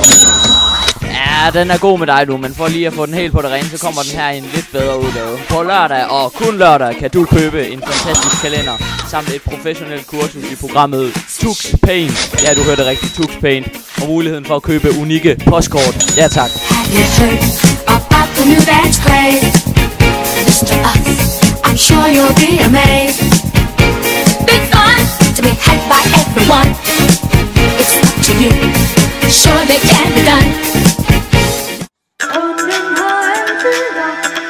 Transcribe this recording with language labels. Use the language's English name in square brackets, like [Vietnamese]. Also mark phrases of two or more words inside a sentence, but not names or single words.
[Danish] Ja, den er god med dig du, men for lige at få den helt på det rene, så kommer den her i en lidt bedre udgave. På lørdag og kun lørdag kan du købe en fantastisk kalender samt et professionelt kursus i programmet TuxPaint. Ja, du hørte rigtigt, TuxPaint. Og muligheden for at købe unikke postkort. Ja tak. [English] I'm sure you'll be amazed. Big fun to be had by everyone. It's up to you. Sure they can be done.